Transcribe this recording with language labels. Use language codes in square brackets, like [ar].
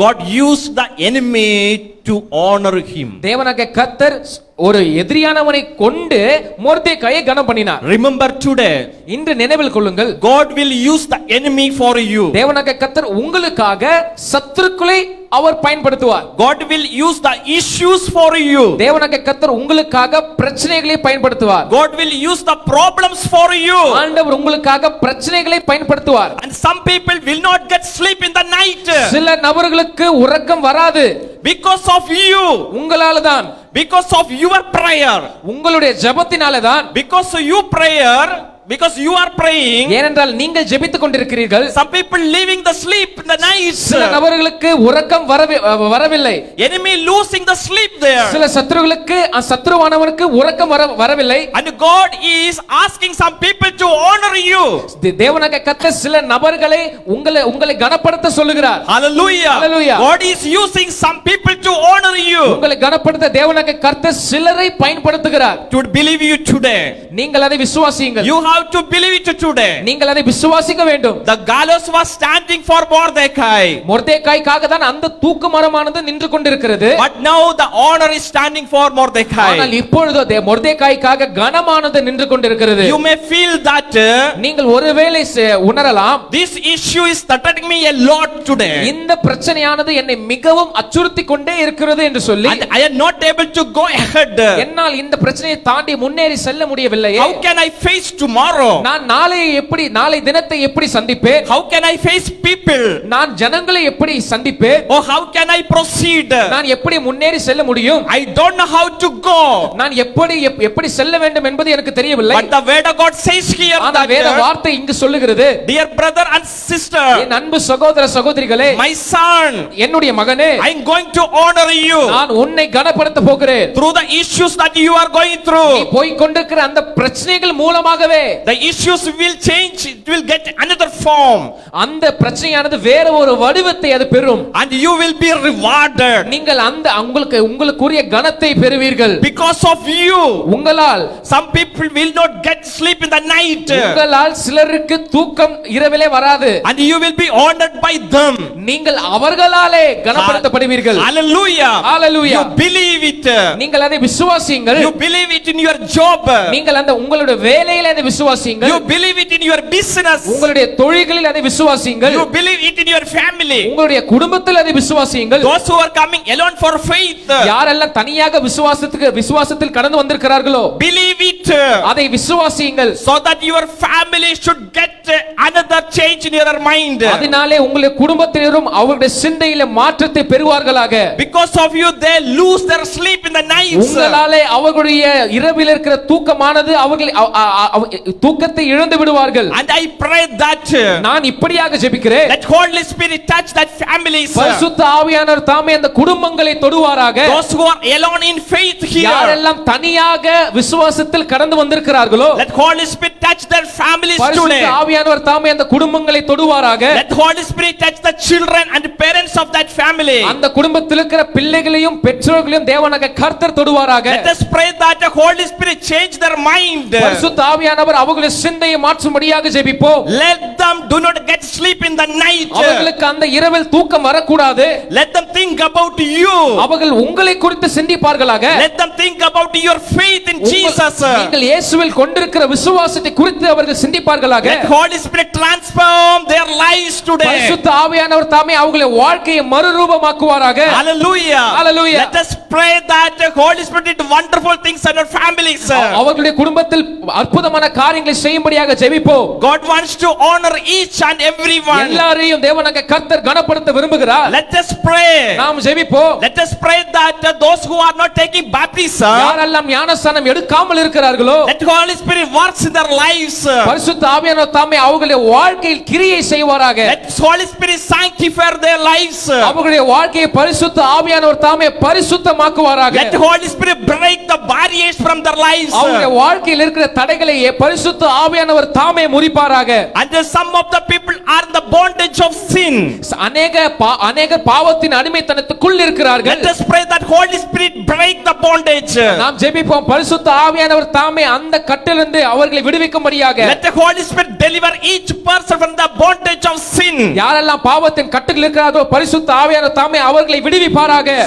[en] God used the enemy to honor him. [ta] தேவனாகிய கர்த்தர் ஒரு எதிரியானவனை கொண்டு மொர்தெகாயை கனம் பண்ணினார். [en] Remember today, [ta] இன்று நினைவில் கொள்ளுங்கள், [en] God will use the enemy for you. [ta] தேவனாகிய கர்த்தர் உங்களுக்காக சத்துருக்களை அவர் பயன்படுத்துவார். [en] God will use the issues for you. [ta] தேவனாகிய கர்த்தர் உங்களுக்காக பிரச்சனைகளை பயன்படுத்துவார். [en] God will use the problems for you. [ta] ஆண்டவர் உங்களுக்காக பிரச்சனைகளை பயன்படுத்துவார். [en] And some people will not get sleep in the night. [ta] சில நபர்களுக்கு உறக்கம் வராது. [en] Because of you. [ta] உங்களால தான். [en] Because of your prayer. [ta] உங்களுடைய ஜெபத்தினால தான். [en] Because of your prayer. because you are praying, [ta] ஏனென்றால் நீங்கள் ஜெபித்துக் கொண்டிருக்கிறீர்கள். [en] some people leaving the sleep in the night. [ta] சில நபர்களுக்கு உறக்கம் வரவில்லை. [en] Enemy losing the sleep there. [ta] சில சத்துருக்களுக்கு சத்துருவானவனுக்கு உறக்கம் வரவில்லை. [en] And God is asking some people to honor you. [ta] தேவனாகிய கர்த்தர் சில நபர்களை உங்களை கனப்படுத்த சொல்லுகிறார். Hallelujah. Hallelujah. [en] God is using some people to honor you. [ta] உங்களை கனப்படுத்த தேவனாகிய கர்த்தர் சிலரை பயன்படுத்துகிறார். [en] To believe you today. [ta] நீங்கள் அதை விசுவாசியுங்கள். [en] You have to believe it today. [ta] நீங்கள் அதை விசுவாசிக்க வேண்டும். [en] The gallows was standing for Mordecai. [ta] மொர்தெகாய்க்காக தான் அந்த தூக்கு மரமானது நின்று கொண்டிருக்கிறது. [en] But now the honor is standing for Mordecai. [ta] ஆனால் இப்பொழுது மொர்தெகாய்க்காக கனமானது நின்று கொண்டிருக்கிறது. [en] You may feel that [ta] நீங்கள் ஒருவேளை உணரலாம், [en] this issue is threatening me a lot today. [ta] இந்த பிரச்சனையானது என்னை மிகவும் அச்சுறுத்தி கொண்டே இருக்கிறது என்று சொல்லி, [en] And I am not able to go ahead. [ta] என்னால் இந்த பிரச்சனையை தாண்டி முன்னேறி செல்ல முடியவில்லை. [en] How can I face tomorrow? [ta] நான் நாளை தினத்தை எப்படி சந்திப்பேன்? [en] How can I face people? [ta] நான் ஜனங்களை எப்படி சந்திப்பேன்? [en] Or how can I proceed? [ta] நான் எப்படி முன்னேறி செல்ல முடியும்? [en] I don't know how to go. [ta] நான் எப்படி செல்ல வேண்டும் என்பது எனக்கு தெரியவில்லை. [en] But the word of God says here [ta] ஆனால் வேத வார்த்தை இங்கு சொல்லுகிறது, [en] dear brother and sister, [ta] என் அன்பு சகோதர சகோதரிகளே, [en] my son, [ta] என்னுடைய மகனே, [en] I am going to honor you. [ta] நான் உன்னை கனப்படுத்த போகிறேன். [en] Through the issues that you are going through, [ta] நீ போய் கொண்டிருக்கிற அந்த பிரச்சனைகள் மூலமாகவே [en] the issues will change, it will get another form, [ta] அந்த பிரச்சனையானது வேற ஒரு வடிவத்தை அது பெறும். [en] and you will be rewarded. [ta] நீங்கள் அந்த உங்களுக்குரிய கனத்தை பெறுவீர்கள். [en] Because of you, [ta] உங்களால் [en] some people will not get sleep in the night, [ta] உங்களால் சிலருக்கு தூக்கம் இரவிலே வராது. [en] and you will be honored by them. [ta] நீங்கள் அவர்களாலே கனப்படுத்தப்படுவீர்கள். Hallelujah. Hallelujah. [en] You believe it. [ta] நீங்கள் அதை விசுவாசியுங்கள். [en] You believe it in your job. [ta] நீங்கள் அந்த உங்களுடைய வேலையிலே அதை விசுவாசியுங்கள். [en] You believe it in your business. [ta] உங்களுடைய தொழில்களில் அதை விசுவாசியுங்கள். [en] You believe it in your family. [ta] உங்களுடைய குடும்பத்தில் அதை விசுவாசியுங்கள். [en] Those who are coming alone for faith, [ta] யாரெல்லாம் தனியாக விசுவாசத்தில் கடந்து வந்திருக்கிறார்களோ, [en] believe it. [ta] அதை விசுவாசியுங்கள். [en] So that your family should get another change in your mind. [ta] அதனாலே உங்களுடைய குடும்பத்தினரும் அவருடைய சிந்தையில மாற்றத்தை பெறுவார்களாக. [en] Because of you they lose their sleep in the night. [ta] உங்களாலே அவர்களுடைய இரவில் இருக்கிற தூக்கமானது அவர்கள் தூக்கத்தை இழந்து விடுவார்கள். [en] And I pray that [ta] நான் இப்படியாக ஜெபிக்கிறேன், [en] that Holy Spirit touch that families. [ta] பரிசுத்த ஆவியானவர் தாமே அந்த குடும்பங்களை தொடுவாராக. [en] Those who are alone in faith here, [ta] யாரெல்லாம் தனியாக விசுவாசத்தில் கடந்து வந்திருக்கிறார்களோ, [en] let Holy Spirit touch their families today. [ta] பரிசுத்த ஆவியானவர் தாமே அந்த குடும்பங்களை தொடுவாராக. [en] Let Holy Spirit touch the children and parents of that family. [ta] அந்த குடும்பத்தில் இருக்கிற பிள்ளைகளையும் பெற்றோர்களையும் தேவனாகிய கர்த்தர் தொடுவாராக. [en] Let us pray that the Holy Spirit change their mind. [ta] பரிசுத்த ஆவியானவர் அவர்களுடைய சிந்தையை மாற்றும்படியாக ஜெபிப்போம். [en] Let them do not get sleep in the night. [ta] அவர்களுக்கு அந்த இரவில் தூக்கம் வரக்கூடாது. [en] Let them think about you. [ta] அவர்கள் உங்களை குறித்து சிந்திப்பார்களாக. [en] Let them think about your faith in Jesus. [ta] நீங்கள் இயேசுவில் கொண்டிருக்கிற விசுவாசத்தை குறித்து அவர்கள் சிந்திப்பார்களாக. [en] Let Holy Spirit transform their lives today. [ta] பரிசுத்த ஆவியானவர் தாமே அவங்களுடைய வாழ்க்கையை மறுரூபமாக்குவாராக. Hallelujah. Hallelujah. [en] Let us pray that the Holy Spirit did wonderful things in our families. [ta] அவர்களுடைய குடும்பத்தில் அற்புதமான காரியங்களை செய்யும்படியாக ஜெபிப்போம். [en] God wants to honor each and everyone. [ta] எல்லாரையும் தேவனாகிய கர்த்தர் கனப்படுத்த விரும்புகிறார். [en] Let us pray. [ta] நாம் ஜெபிப்போம். [en] Let us pray that those who are not taking baptism, [ta] யாரெல்லாம் ஞானஸ்நானம் எடுக்காமல் இருக்கிறார்களோ, [en] let Holy Spirit works in their lives. [ta] பரிசுத்த ஆவியானவர் தாமே அவர்களுடைய வாழ்க்கையில் கிரியை செய்வாராக. [en] Let Holy Spirit sanctify their lives. [ta] அவர்களுடைய வாழ்க்கையை பரிசுத்த ஆவியானவர் தாமே பரிசுத்தமாக்குவாராக. [en] Let Holy Spirit break the barriers from their lives. [ta] அவங்களுடைய வாழ்க்கையில் இருக்கிற தடைகளை பரிசுத்த ஆவியானவர் தாமே முறிப்பாராக. [en] And some of the people are in the bondage of sin. [ta] அநேக பாவத்தின் அடிமைத்தனத்துக்குள் இருக்கிறார்கள். [en] Let us pray that Holy Spirit break the bondage. [ta] நாம் ஜெபிப்போம், பரிசுத்த ஆவியானவர் தாமே அந்த கட்டிலிருந்து அவர்களை விடுவிக்கும்படியாக. [en] Let the Holy Spirit deliver each person from the bondage of sin. [ta] யாரெல்லாம் பாவத்தின் கட்டுகளில் இருக்கிறார்களோ, பரிசுத்த ஆவியானவர் தாமே அவர்களை விடுவிப்பாராக.